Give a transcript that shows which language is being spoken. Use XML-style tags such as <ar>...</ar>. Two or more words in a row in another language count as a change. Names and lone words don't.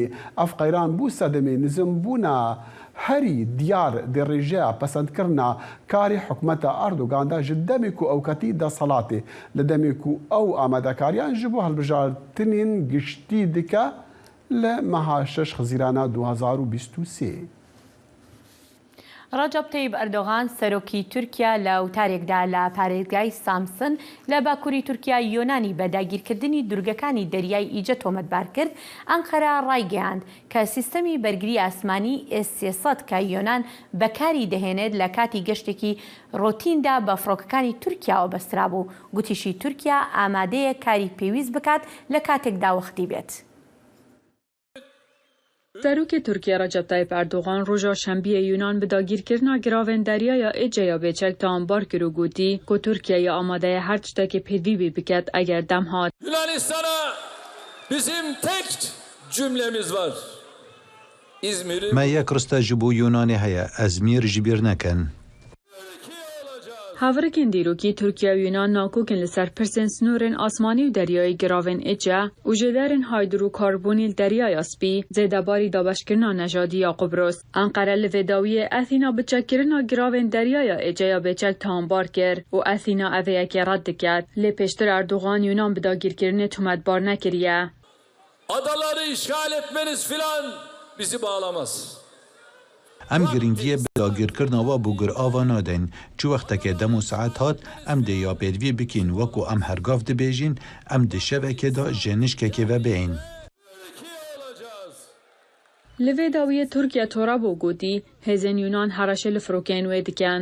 <ku>Ev qeyran bû sedemê nizimbûna herî diyar di rêjeya pesendkirina karê hikûmeta Erdogan de ji demê ku ew ketî desthilatê li demê ku ew amedekariyan ji bo hilbijartinên giştî dike li meha 6 xizîrana 2023.</ku> <ckb>ڕەجەب تەیب ئەردۆغان سەرۆکی تورکیا لە وتارێکدا لە پارێزگای سامسن لە باکووری تورکیا یۆنانی بە داگیرکردنی دورگەکانی دەریای ئیجە تۆمەتبار کرد ئەنقەرە ڕایگەیاند کە سیستەمی بەرگری ئاسمانی S300 کە یۆنان بەکاری دەهێنێت لە کاتی گەشتێکی ڕۆتیندا بە فڕۆکەکانی تورکیاوە بەسترا بوو گوتیشی تورکیا ئامادەیە کاری پێویست بکات لە کاتێکدا وەختی بێت. سەرۆکی تورکیا ڕەجەب تایپ ئەردۆغان ڕۆژە شەمبیە یونان</ckb> <ku>bi dagîrkirina giravên deryaya Êceya bêçek tambar kir û gotî ku Tirkiye amadeye her tiştekê pêdivî biket eger dem hat.</ku> <tr>Yunanistan'a bizim tek cümlemiz var. İzmir'i</tr> <ku>me yek rista ji bo Yunanê heye Ezmîr ji bîr nekin. Havrikên dîrokî Tirkiye û Yunan nakokin li ser pirsên snorên asmanî û deryayê giravên Êce û ji derên haydrokarbonî li deryaya Spî zêdebarî dabeşkirina nejadî ya Qubros. Enqere li vêdawiyê Athîna biçekkirina giravên deryaya Êceya bêçek tambar kir û Athîna eveyekê red diket. Lê pêştir Erdogan Yunan bi dagîrkirinê tûmetbar nekiriye.</ku> <tr>Adaları işgal etmeniz filan bizi bağlamaz.</tr> <ku>Em giringiye bi dagîrkirina we bû gir ava nadin. Çi wextekê dem û saet hat em dê ya pêdivî bikîn wekû em hergav dibêjin em di şevekê de ji nişkekê ve bêhîn. Li vê dawiyê Tirkiye torabû gotî hêzên Yunan hereşê li firokên wê dikin.</ku>